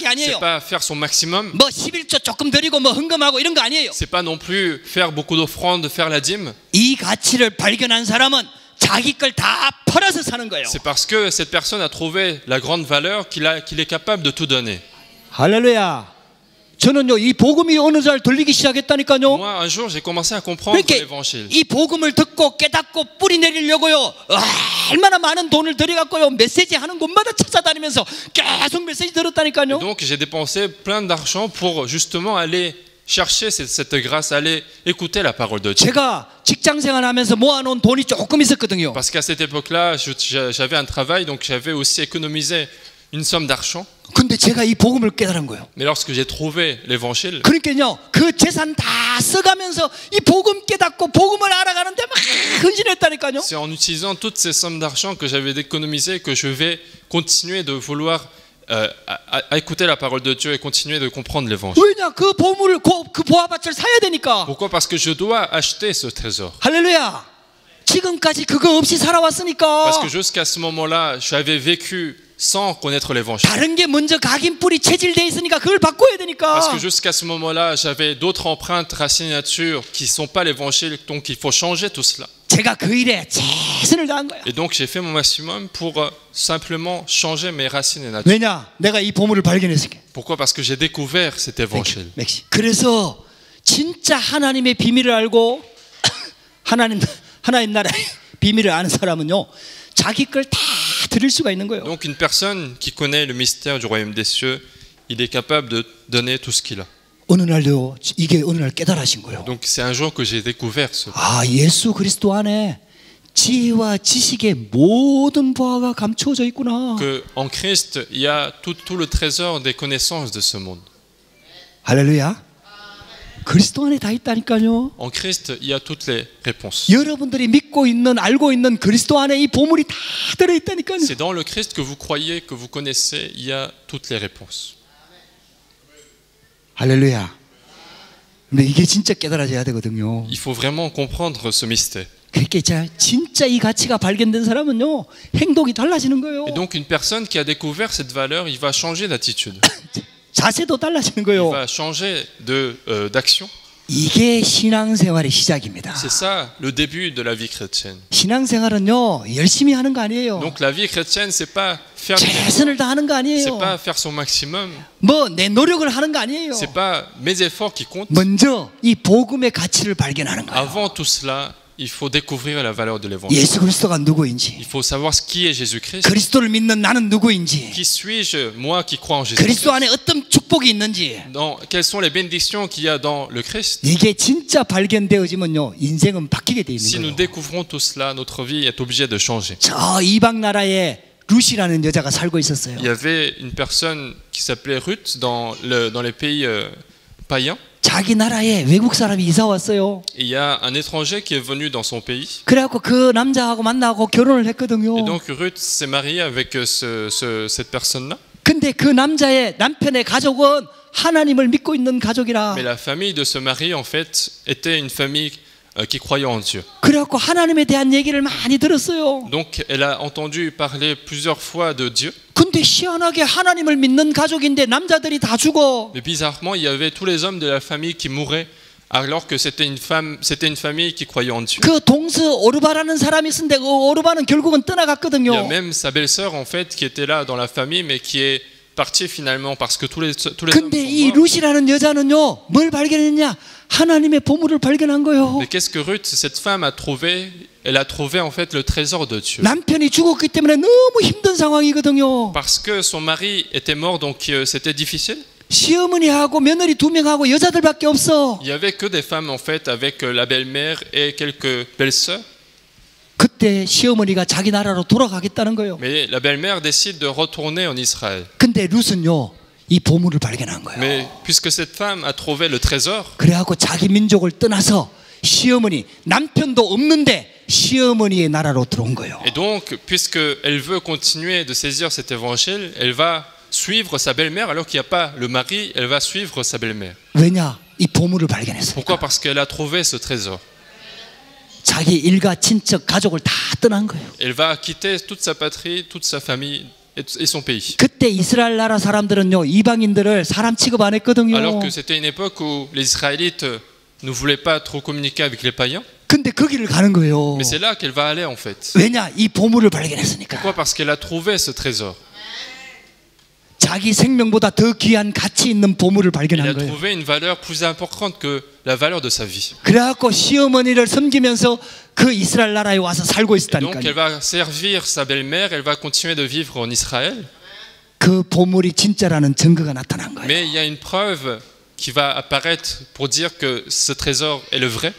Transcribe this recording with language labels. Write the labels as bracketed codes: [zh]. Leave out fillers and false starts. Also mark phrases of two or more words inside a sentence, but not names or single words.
[fr] C'est [ko] 아니에요. [fr] pas faire son maximum. [ko] 뭐 11조 조금 드리고 뭐 헌금하고 이런 거 아니에요. [fr] C'est pas non plus faire beaucoup d'offrandes, faire la dîme. [ko] 이 가치를 발견한 사람은 자기 걸 다 팔아서 사는 거예요. [fr] C'est parce que cette personne a trouvé la grande valeur qu'il est capable de tout donner. [ko] 할렐루야. 저는요, 이 복음이 어느 날 들리기 시작했다니까요. [fr] Moi, un jour, j'ai commencé à comprendre [ko] 그러니까 [fr] l'évangile. [ko] 이 복음을 듣고 깨닫고 뿌리 내리려고요. 얼마나 많은 돈을 들여갖고요. 메시지 하는 곳마다 찾아다니면서 계속 메시지 들었다니까요. [fr] Donc, j'ai dépensé plein d'argent pour justement aller chercher cette grâce, aller écouter la parole de Dieu. [ko] 제가 직장생활하면서 모아놓은 돈이 조금 있었거든요. [fr] Parce qu'à cette époque-là, j'avais un travail, donc j'avais aussi économisé une somme d'argent. [ko] 근데 제가 이 복음을 깨달은 거예요. [fr] Mais lorsque j'ai trouvé l'évangile, [ko] 그러니까요, 그 재산 다 써가면서 이 복음 깨닫고 복음을 알아가는데 막 헌신했다니까요. [fr] c'est en utilisant toutes ces sommes d'argent que j'avais économisées que je vais continuer de vouloir à écouter la parole de Dieu et continuer de comprendre l'évangile. [ko] 왜냐? 그 보물을 그 보화밭을 사야 되니까. [fr] Pourquoi? Parce que je dois acheter ce trésor. [ko] 할렐루야. 지금까지 그거 없이 살아왔으니까. [fr] Parce que jusqu'à ce moment-là, j'avais vécu sans connaître l'évangile. [ko] 다른 게 먼저 각인뿔이 체질돼 있으니까 그걸 바꿔야 되니까. [fr] Parce que jusqu'à ce moment-là, j'avais d'autres empreintes, racines nature qui ne sont pas l'évangile, donc il faut changer tout cela. [ko] 제가 그 일에 최선을 다한 거야. [fr] Et donc j'ai fait mon maximum pour simplement changer mes racines et nature. [ko] 왜냐? 내가 이 보물을 발견했으니까. [fr] Pourquoi? Parce que j'ai découvert cet évangile. [ko] 그래서 진짜 하나님의 비밀을 알고 하나님 나라의 비밀을 아는 사람은요, 자기 걸 다 드릴 수가 있는 거예요. [fr] Donc une personne qui connaît le mystère du royaume des cieux, il est capable de donner tout ce qu'il a. [ko] 어느 날요, 이게 어느 날 깨달으신 거예요. [fr] Donc c'est un jour que j'ai découvert ce. [ko] 아, 예수 그리스도 안에 지혜와 지식의 모든 보화가 감추어져 있구나. [fr] Que en Christ, il y a tout le trésor des connaissances de ce monde. [ko] 할렐루야. 그리스도 안에 다 있다니까요. [fr] En Christ, il y a toutes les réponses. [ko] 여러분들이 믿고 있는, 알고 있는 그리스도 안에 이 보물이 다 들어 있다니까요. [fr] C'est dans le Christ que vous croyez, que vous connaissez, il y a toutes les réponses. [ko] 할렐루야. 근데 이게 진짜 깨달아져야 되거든요. [fr] Il faut vraiment comprendre ce mystère. [ko] 그렇게 진짜 이 가치가 발견된 사람은요, 행동이 달라지는 거예요. [fr] Et donc une personne qui a découvert cette valeur, il va changer d'attitude. [ko] 자세도 달라지는 [fr] Il [ko] 거예요. [fr] va changer d'action. [ko] 이게 신앙생활의 시작입니다. [fr] C'est ça le début de la vie chrétienne. [ko] 신앙생활은요 열심히 하는 거 아니에요. [fr] Donc la vie chrétienne, c'est pas faire des [ko] 최선을 다하는 거 [fr] c'est [ko] 아니에요. [fr] pas faire son maximum, [ko] 뭐 내 노력을 하는 거 아니에요. [fr] c'est pas mes efforts qui comptent. [ko] 먼저 이 복음의 가치를 발견하는 거예요. [fr] Avant tout cela, il faut découvrir la valeur de l'évangile. [ko] 예수 그리스도가 누구인지, [fr] Il faut savoir qui est Jésus-Christ. [ko] 그리스도를 믿는 나는 누구인지, [fr] Qui suis-je, moi qui crois en Jésus? [ko] 그리스도 안에 어떤 축복이 있는지, [fr] Quelles sont les bénédictions qu'il y a dans le Christ? [ko] 이게 진짜 발견되어지면요 인생은 바뀌게 돼 [fr] Si [ko] 있는 [fr] nous [ko] 거예요. [fr] découvrons tout cela, notre vie est obligée de changer. [ko] 저 이방 나라에 루시라는 여자가 살고 있었어요. [fr] Il y avait une personne qui s'appelait Ruth dans les pays païens. [ko] 자기 나라에 외국 사람이 이사 왔어요. [fr] Et il y a un étranger qui est venu dans son pays. [ko] 그래갖고 그 남자하고 만나고 결혼을 했거든요. [fr] Et donc Ruth s'est mariée avec cette personne-là. [ko] 근데 그 남편의 가족은 하나님을 믿고 있는 가족이라. [fr] Mais la famille de ce mari, en fait, était une famille qui croyait en Dieu. [ko] 그래갖고 하나님에 대한 얘기를 많이 들었어요. [fr] Donc elle a entendu parler plusieurs fois de Dieu. [ko] 근데 희한하게 하나님을 믿는 가족인데 남자들이 다 죽어. [fr] Mais bizarrement, il y avait tous les hommes de la famille qui mouraient alors que c'était une famille qui croyait en Dieu. [ko] 그 동서 오르바라는 사람이 있었는데 그 오르바는 결국은 [fr] Il y a [ko] 떠나갔거든요. [fr] même sa belle-sœur en fait qui était là dans la famille mais qui est partie finalement parce que tous les hommes [ko] 근데 [fr] sont [ko] 이 [fr] morts. [ko] 루시라는 여자는요 뭘 발견했냐? 하나님의 보물을 발견한 거예요. [fr] Mais qu'est-ce que Ruth, cette femme, a trouvé? Elle a trouvé en fait le trésor de Dieu. [ko] 남편이 죽었기 때문에 너무 힘든 상황이거든요. [fr] Parce que son mari était mort, donc c'était difficile. [ko] 시어머니하고 며느리 2명하고 여자들밖에 없어. [fr] Il y avait que des femmes en fait avec la belle-mère et quelques belles-sœurs. [ko] 그때 시어머니가 자기 나라로 돌아가겠다는 거예요. [fr] Mais la belle-mère décide de retourner en Israël. [ko] 근데 룻은요 이 보물을 발견한 거예요. [fr] Mais puisque cette femme a trouvé le trésor, [ko] 그래갖고 자기 민족을 떠나서 시어머니 남편도 없는데 시어머니의 나라로 들어온 거예요. [fr] et donc puisqu'elle veut continuer de saisir cet évangile, elle va suivre sa belle-mère alors qu'il n'y a pas le mari, elle va suivre sa belle-mère. [ko] 왜냐? 이 보물을 발견했어요. [fr] Pourquoi? Parce qu'elle a trouvé ce trésor. [ko] 자기 일가 친척 가족을 다 떠난 거예요. [fr] Elle va quitter toute sa patrie, toute sa famille et son pays. [ko] 그때 이스라엘 나라 사람들은요 이방인들을 사람 취급 안 했거든요. [fr] Alors que c'était une époque où les Israélites ne voulaient pas trop communiquer avec les païens. [ko] 근데 거기를 가는 거예요. [fr] Mais c'est là qu'elle va aller en fait. [ko] 왜냐? 이 보물을 발견했으니까. [fr] Pourquoi? Parce qu'elle a trouvé ce trésor. [ko] 자기 생명보다 더 귀한 가치 있는 보물을 [fr] Elle a [ko] 발견한 거예요. [fr] trouvé une valeur plus importante que la valeur de sa vie. [ko] 그래갖고 시어머니를 섬기면서 그 이스라엘 나라에 와서 살고 [fr] Donc elle [ko] 있었다니까요. [fr] va servir sa belle-mère, elle va continuer de vivre en Israël. [ko] 그 보물이 진짜라는 증거가 나타난 거예요. [fr] Mais il y a une preuve qui va apparaître pour dire que ce trésor est le vrai.